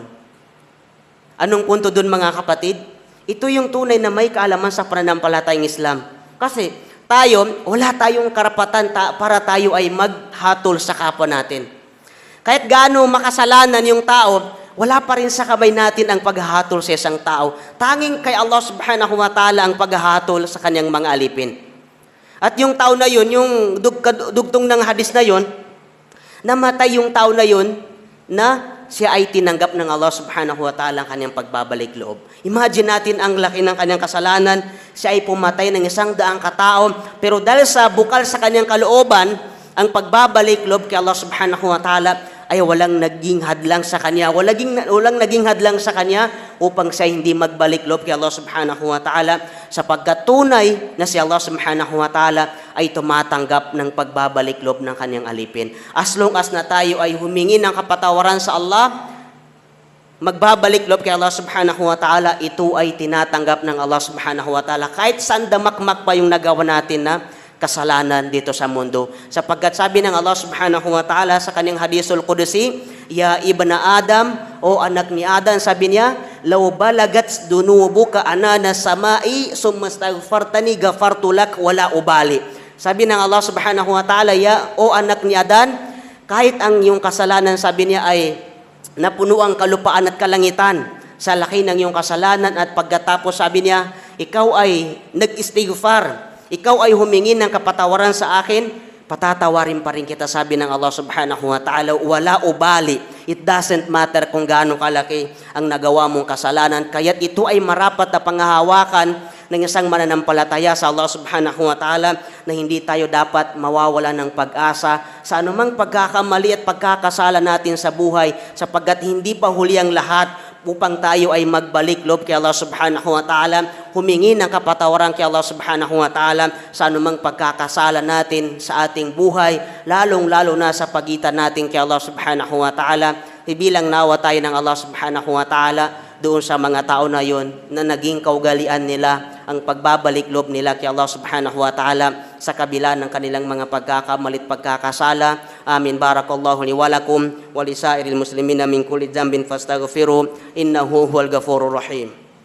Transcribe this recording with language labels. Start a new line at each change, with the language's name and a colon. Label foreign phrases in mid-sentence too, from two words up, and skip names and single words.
Filipino: Anong punto dun mga kapatid? Ito yung tunay na may kaalaman sa pananampalatayang Islam. Kasi tayo, wala tayong karapatan para tayo ay maghatol sa kapwa natin. Kahit gaano makasalanan yung tao, wala pa rin sa kamay natin ang paghahatol sa isang tao. Tanging kay Allah
Arabic: سبحانه وتعالى
Filipino: ang paghahatol sa kanyang mga alipin. At yung tao na yun, yung dugtong ng hadis na yun, namatay yung tao na yun na siya ay tinanggap ng Allah
Arabic: سبحانه وتعالى
Filipino: ang kanyang pagbabalik loob. Imagine natin ang laki ng kanyang kasalanan, siya ay pumatay ng 100 katao, pero dahil sa bukal sa kanyang kalooban, ang pagbabalik loob kay Allah
Arabic: سبحانه وتعالى
Filipino: ay walang naging hadlang sa kanya, walang naging hadlang sa kanya upang siya hindi magbalik loob kay Allah
Arabic: سبحانه وتعالى,
Filipino: sapagkat tunay na si Allah
Arabic: سبحانه وتعالى
Filipino: ay tumatanggap ng pagbabalik loob ng kanyang alipin.
English: As long as
Filipino: na tayo ay humingi ng kapatawaran sa Allah, magbabalik loob kay Allah
Arabic: سبحانه وتعالى,
Filipino: ito ay tinatanggap ng Allah
Arabic: سبحانه وتعالى
Filipino: kahit saan damakmak pa yung nagawa natin na kasalanan dito sa mundo. Sapagkat sabi ng Allah
Arabic: سبحانه وتعالى
Filipino: sa kanyang
Arabic: الحديث القدسي، يا ابن
Filipino: Adam, o anak ni Adam, sabi niya,
Arabic: لو بلغت ذنوبك عنان السماء ثم استغفرتني غفرت لك ولا أبالي.
Filipino: Sabi ng Allah
Arabic: سبحانه وتعالى,
Filipino: o anak ni Adam, kahit ang iyong kasalanan, sabi niya, ay napuno ang kalupaan at kalangitan sa laki ng iyong kasalanan, at pagkatapos sabi niya, ikaw ay nag-istighfar, ikaw ay humingi ng kapatawaran sa akin, patatawarin pa rin kita, sabi ng Allah
Arabic: سبحانه وتعالى، ولا أبالي.
English: It doesn't matter
Filipino: kung gaano kalaki ang nagawa mong kasalanan. Kaya't ito ay marapat na panghahawakan ng isang mananampalataya sa Allah
Arabic: سبحانه وتعالى,
Filipino: na hindi tayo dapat mawawala ng pag-asa sa anumang pagkakamali at pagkakasala natin sa buhay, sapagkat hindi pa huli ang lahat upang tayo ay magbalik loob kay Allah
Arabic: سبحانه وتعالى,
Filipino: humingi ng kapatawaran kay Allah
Arabic: سبحانه وتعالى
Filipino: sa anumang pagkakasala natin sa ating buhay, lalong-lalo na sa pagitan natin kay Allah
Arabic: سبحانه وتعالى.
Filipino: Ibilang nawa tayo ng Allah
Arabic: سبحانه وتعالى
Filipino: doon sa mga tao na yon na naging kaugalian nila ang pagbabalik loob nila kay Allah subhanahu wa ta'ala sa kabila ng kanilang mga pagkakamalit pagkakasala. Amin.
Arabic: بارك الله لي ولكم ولسائر المسلمين من كل ذنب فاستغفروه إنه هو الغفور الرحيم.